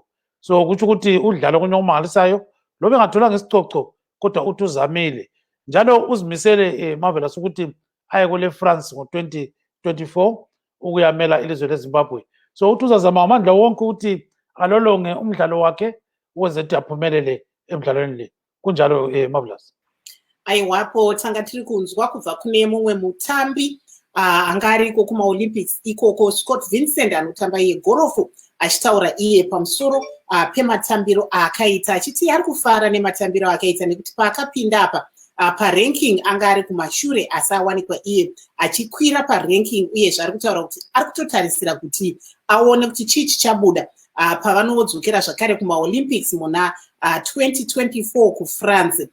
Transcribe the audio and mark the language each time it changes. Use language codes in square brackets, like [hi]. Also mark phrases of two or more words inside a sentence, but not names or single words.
[nd] So kutsho ukuthi udlala kunye okumangalisayo loba engatholanga isicoco kodwa uthi uzamile njalo uzimisele Marvelous ukuthi aye kule France ngo-2024 ukuyamela ilizwe leZimbabwe. So uthi uzazama amandla wonke ukuthi alolonge umdlalo wakhe uwenze ukuthi aphumelele emdlalweni le. Kunjalo Marvelous. [sn] Aiwapo tanga tiri kunzwa kubva kune mumwe mutambi anga ariko kumaolympics ikoko, Scott Vincent anotamba yegorofu, achitaura iye pamusoro pematambiro akaita, achiti ari kufara nematambiro akaita nekuti paakapinda apa paranking anga ari kumashure asi awanikwa iye achikwira paranking, uyezve ari kutaura kuti ari kutotarisira kuti aone kuti chii chichabuda pavanodzokera zvakare kumaolympics muna 2024 kuFrance.